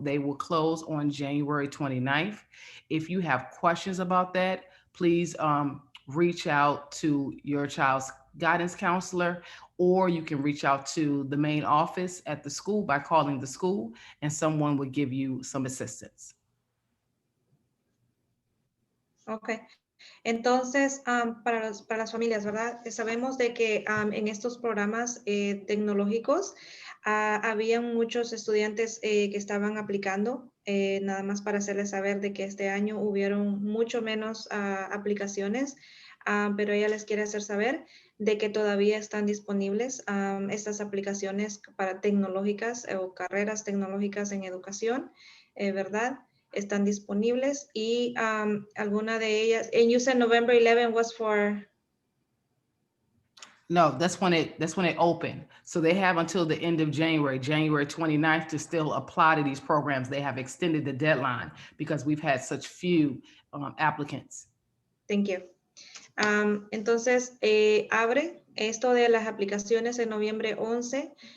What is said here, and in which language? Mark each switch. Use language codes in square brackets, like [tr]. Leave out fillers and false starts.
[en] They will close on January 29th. If you have questions about that, please reach out to your child's guidance counselor, or you can reach out to the main office at the school by calling the school, and someone will give you some assistance. Okay. [es] Entonces, para las familias, ¿verdad? Sabemos de que en estos programas tecnológicos había muchos estudiantes que estaban aplicando, nada más para hacerles saber de que este año hubieron mucho menos aplicaciones, pero ella les quiere hacer saber de que todavía están disponibles estas aplicaciones para tecnológicas o carreras tecnológicas en educación, ¿verdad? Están disponibles y alguna de ellas, [en] and you said November 11 was for? No, that's when it opened. So they have until the end of January 29th to still apply to these programs. They have extended the deadline because we've had such few applicants. Thank you. [es] Entonces, abre esto de las aplicaciones en noviembre 11.